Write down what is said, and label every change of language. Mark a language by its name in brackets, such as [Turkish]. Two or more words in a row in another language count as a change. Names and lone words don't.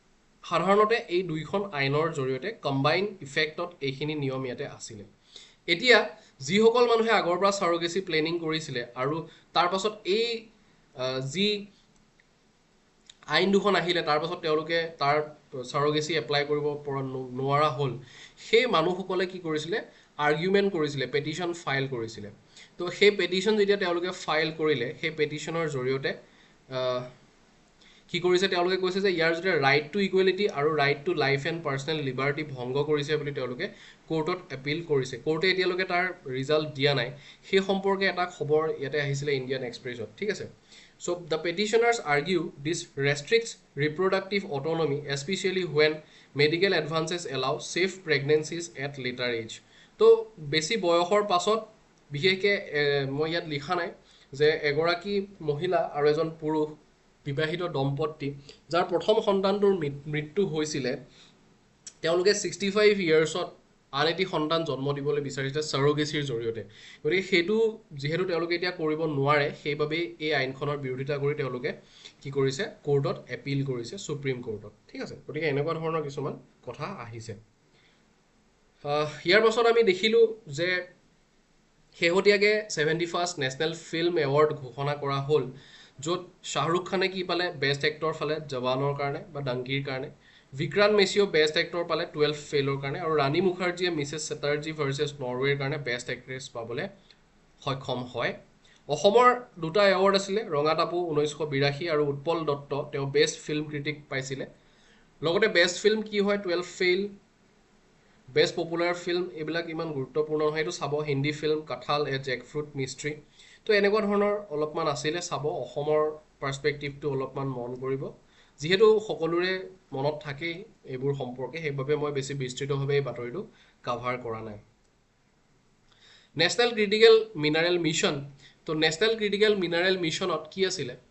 [Assamese] এইখিনি সাধাৰণতে এই দুইখন আইনৰ জৰিয়তে [English] combine effect [Assamese] এইখিনি নিয়ম ইয়াতে আছিলে এতিয়া যিসকল মানুহে আগৰ পৰা [English] surrogacy planning [Assamese] কৰিছিলে আৰু তাৰ পাছত এই যি আইন দুখন আহিলে তাৰ পাছত তেওঁলোকে তাৰ [English] surrogacy apply [Assamese] কৰিব পৰা নোৱাৰা হ'ল সেই মানুহসকলে কি কৰিছিলে আৰ্গুমেন্ট কৰিছিলে [English] petition file [Assamese] কৰিছিলে তো সেই পেটিশন যেতিয়া তেওঁলোকে ফাইল কৰিলে সেই পেটিশনৰ জৰিয়তে কি কৰিছে তেওঁলোকে কৈছে যে ইয়াৰ জৰিয়তে [English] right to equality [Assamese] আৰু [English] right to life and personal liberty [Assamese] ভংগ কৰিছে বুলি তেওঁলোকে কোৰ্টত এপিল কৰিছে কোৰ্টে এতিয়ালৈকে তাৰ ৰিজাল্ট দিয়া নাই সেই সম্পৰ্কে এটা খবৰ ইয়াতে আহিছিলে ইণ্ডিয়ান এক্সপ্ৰেছত ঠিক আছে [English] So the petitioners argue this restricts reproductive autonomy, especially when medical advances allow safe pregnancies at later age. [Assamese] So বেছি বয়সৰ পাছত বিশেষকে মই ইয়াত লিখা নাই যে এগৰাকী মহিলা আৰু এজন পুৰুষ বিবাহিত দম্পতি যাৰ প্ৰথম সন্তানটোৰ মৃত্যু হৈছিলে তেওঁলোকে 65 ইয়াৰ্ছত আন এটি সন্তান জন্ম দিবলৈ বিচাৰিছে সাৰোগেসিৰ জৰিয়তে গতিকে সেইটো যেহেতু তেওঁলোকে এতিয়া কৰিব নোৱাৰে সেইবাবে এই আইনখনৰ বিৰোধিতা কৰি তেওঁলোকে কি কৰিছে কোৰ্টত এপিল কৰিছে সুপ্ৰিম কোৰ্টত ঠিক আছে গতিকে এনেকুৱা ধৰণৰ কিছুমান কথা আহিছে ইয়াৰ পাছত আমি দেখিলো যে শেহতীয়াকে 71st নেশনেল ফিল্ম এৱাৰ্ড ঘোষণা কৰা হ'ল য'ত শাহৰুখ খানে কি পালে [English] best actor [Assamese] ফালে জৱানৰ কাৰণে বা ডাংকিৰ কাৰণে विक्रांत मेसियो [English] best actor [Assamese] पाले 12 फेलर কাৰণে আৰু ৰাণী মুখাৰ্জীয়ে মিছেছ চেটাৰ্জী ভাৰ্চেছ নৰৱেৰ কাৰণে [English] best actress [Assamese] পাবলৈ সক্ষম হয় অসমৰ দুটা এৱাৰ্ড আছিল ৰঙাটাপু 1982 আৰু উৎপল দত্ত তেওঁ [English] best film critic [Assamese] পাইছিলে লগতে [English] best film [Assamese] কি হয় 12 ফেইল [English] best popular film [Assamese] এইবিলাক ইমান গুৰুত্বপূৰ্ণ নহয় এটো চাব হিন্দী ফিল্ম কাঠাল এ জেকফ্ৰুট মিষ্ট্ৰি তো এনেকুৱা ধৰণৰ অলপমান আছিল চাব অসমৰ পাৰ্সপেক্টিভটো অলপমান মন কৰিব যেহেতু সকলোৰে মনত থাকে এইবোৰ সম্পৰ্কে সেইভাবে মই বেছি বিস্তৃতভাৱে এই বাতৰিটো কভাৰ কৰা নাই নেশনেল ক্ৰিটিকেল মিনাৰেল মিশন তো নেশনেল ক্ৰিটিকেল মিনাৰেল মিশনত কি আছিল